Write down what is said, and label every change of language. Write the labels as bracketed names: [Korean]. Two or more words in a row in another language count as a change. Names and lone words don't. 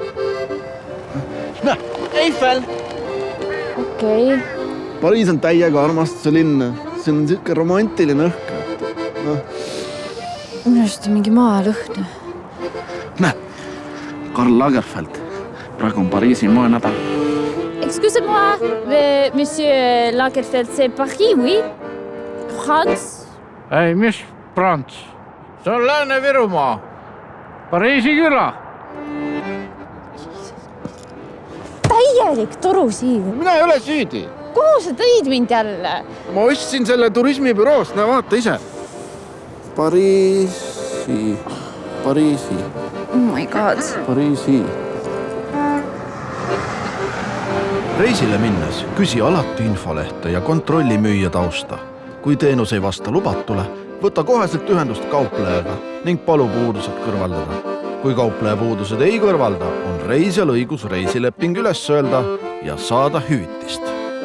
[Estonian] Näe, Eiffel! Okei. Pariis on täiega armastuse linn. See on siuke romantiline õhk. Minu arust on mingi maalõhn. Näe, Karl Lagerfeld. Praegu on Pariisi moenädal. [French] Excusez-moi, monsieur Lagerfeld, c'est Paris, oui? France? [Estonian] Ei, mis Prants? See on Lääne-Virumaa. Pariisi küla. Täielik torusiiv. Mina ei ole süüdi. Kuhu sa tõid mind jälle? Ma ostsin selle turismibüroost. Näe, vaata ise. Pariisi. [English] Oh my god. [Estonian] Pariisi. Reisile minnes küsi alati infolehte ja kontrolli müüja tausta. Kui teenus ei vasta lubatule, võta koheselt ühendust kauplejaga ning palu puudused kõrvaldada. Kui kaupleja puudused ei kõrvalda, on reisijal õigus reisileping üles öelda ja saada hüvitist.